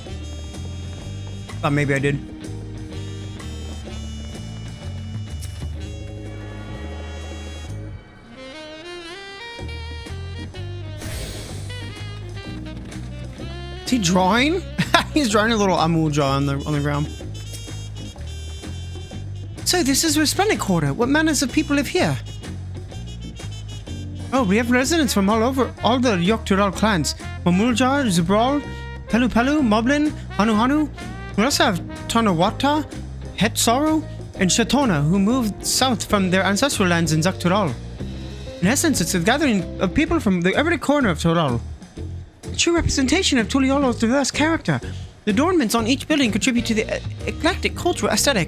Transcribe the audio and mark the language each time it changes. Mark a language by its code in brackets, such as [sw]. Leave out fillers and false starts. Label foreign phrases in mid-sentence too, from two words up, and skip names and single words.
[en] Thought maybe I did. Is he drawing? He's drawing a little Amul jaw on the ground. So this is Resplendent Quarter. What manners of people live here? Oh, we have residents from all over, all the Yoktural clans. Mamulja, Zubral, Pelu Pelu, Moblin, Hanu Hanu. We also have Tanawata, Hetsaru, and Shatona, who moved south from their ancestral lands in Zaktural. In essence, it's a gathering of people from every corner of Tural. A true representation of Tuliolol's diverse character. The adornments on each building contribute to the eclectic cultural aesthetic.